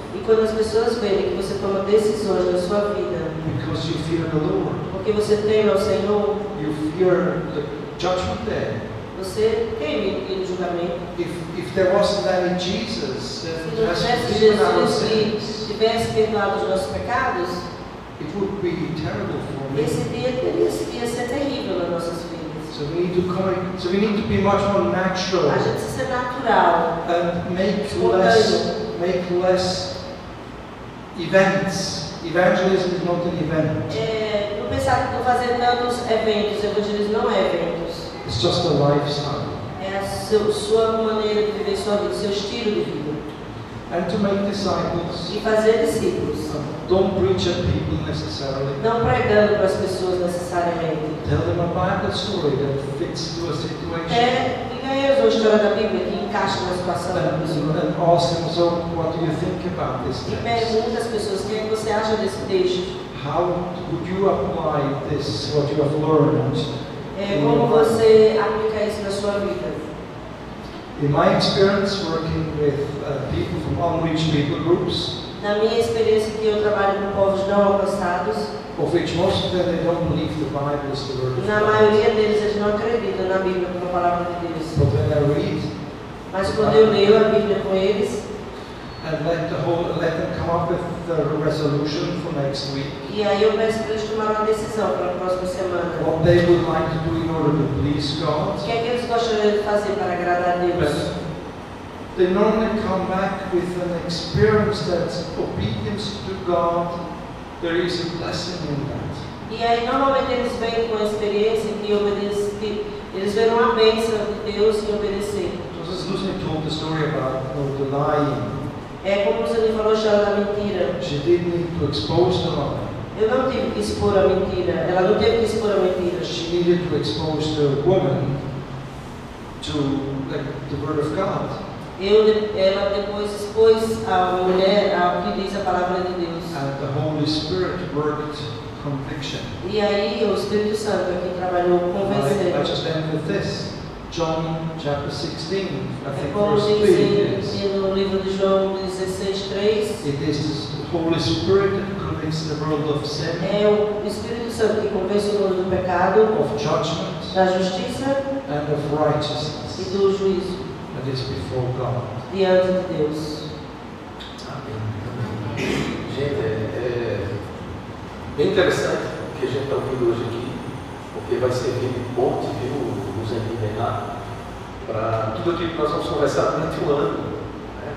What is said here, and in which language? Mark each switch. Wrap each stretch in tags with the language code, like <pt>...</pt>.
<pt>E quando as pessoas verem que você toma decisões na sua vida,</pt> <en>because you fear the Lord.</en> <pt>porque você teme ao Senhor,</pt> <en>You fear the judgment day.</en> <pt>você teme o julgamento.</pt> <en>If there wasn't any Jesus</en> <pt>Se</pt> <en>that</en> <pt>não</pt> <en>has</en> <pt>tivesse</pt> <en>forgiven our</en> <pt>Jesus que</pt> <en>sins,</en> <pt>tivesse perdoado os nossos pecados,</pt> <en>it would be terrible for me.</en> <pt>esse dia ia ser terrível nas nossas vidas.</pt> <en>So we need to be much more natural</en> <pt>A gente precisa ser natural,</pt> <en>and make</en> <pt>espontâneo.</pt> <en>less events. Evangelism is not an event.</en> <pt>Não pensar que estou fazendo tantos eventos, evangelismo não é eventos.</pt> <en>It's just a lifestyle.</en> <pt>É a sua maneira de viver sua vida, seu estilo de vida.</pt> <en>and to make disciples.</en> <pt>e fazer discípulos.</pt> <en>Don't preach at people necessarily.</en> <pt>Não pregando para as pessoas necessariamente.</pt> <en>Tell them a Bible story that fits to a situation.</en> <pt>Diga a eles uma história da Bíblia que encaixa na situação da pessoa.</pt> <en>And ask them, so what do you think about this</en> <pt>E</pt> <en>text?</en> <pt>pergunta às pessoas o que você acha desse texto.</pt> <en>How would you apply this, what you have learned?</en> <pt>Como você aplica isso na sua vida?</pt> <en>In my experience working with people from unreached people groups,</en> <pt>Na minha experiência que eu trabalho com povos não alcançados,</pt> <en>of which most of them they don't believe the Bible is the word of</en> <pt>na</pt> <en>God.</en> <pt>maioria deles eles não acreditam na Bíblia como a palavra de Deus.</pt> <en>But when I read</en> <pt>Mas quando eu leio a Bíblia com eles,</pt> <en>and let them come up with the resolution for next week,</en> <pt>e aí eu peço para eles tomarem uma decisão para a próxima semana.</pt> <en>what they would like to do in order to please God,</en> <pt>O que é que eles gostariam de fazer para agradar a Deus?</pt> <en>they normally come back with an experience that obedience to God, there is a blessing in that.</en> <pt>E aí normalmente eles vêm com a experiência que eles verão a bênção de Deus em obedecer.</pt> <en>So as Lucy told the story about the lying.</en> <pt>É como você me falou a história da mentira.</pt> <en>She didn't need to expose the lie.</en> <pt>Eu não tive que expor a mentira. Ela não teve que expor a mentira.</pt> <en>She needed to expose the woman to the word of God.</en> <pt>Ela depois expôs a mulher ao que diz a palavra de Deus.</pt> <en>And the Holy Spirit worked conviction.</en> <pt>E aí o Espírito Santo é quem trabalhou convencendo.</pt> <en>I just end with this. John chapter 16, I</en> <pt>É</pt> <en>think</en> <pt>como</pt> <en>verse 3</en> <pt>diz</pt> <en>is.</en> <pt>no livro de João 16:3.</pt> <en>It is the Holy Spirit that convicts the world of sin,</en> <pt>É o Espírito Santo que convence o mundo do pecado,</pt> <en>of judgment,</en> <pt>da justiça</pt> <en>and of</en> <pt>e</pt> <en>righteousness.</en> <pt>do juízo</pt> <en>That is before God.</en> <pt>diante de Deus. Amém. Gente, é bem interessante o que a gente está ouvindo hoje aqui, porque vai servir de ponte, viu, nos envenenar, para tudo aquilo que nós vamos conversar durante o ano. Né?</pt>